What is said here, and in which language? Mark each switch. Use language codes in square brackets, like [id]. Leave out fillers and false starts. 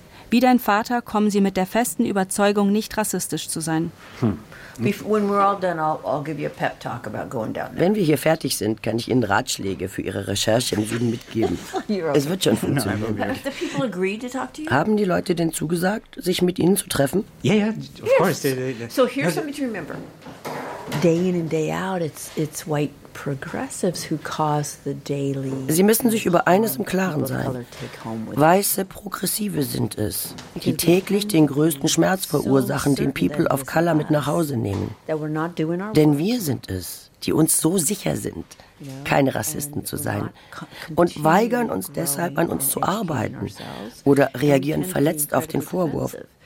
[de] Wie dein Vater kommen sie mit der festen Überzeugung, nicht rassistisch zu sein. Wenn wir hier fertig sind, kann ich Ihnen Ratschläge für Ihre Recherche im Süden mitgeben. Es wird schon funktionieren. Haben die Leute denn zugesagt, sich mit Ihnen zu treffen? [en] Ja, of course. So here's something to remember. Day in and day out, it's white progressives who cause the daily. [de] Sie müssen sich über eines im Klaren sein. Weiße Progressive sind es, die täglich den größten Schmerz verursachen, den People of Color mit nach Hause nehmen. Denn wir sind es, die uns so sicher sind, keine Rassisten zu sein und weigern uns deshalb, an uns zu arbeiten oder reagieren verletzt auf den Vorwurf.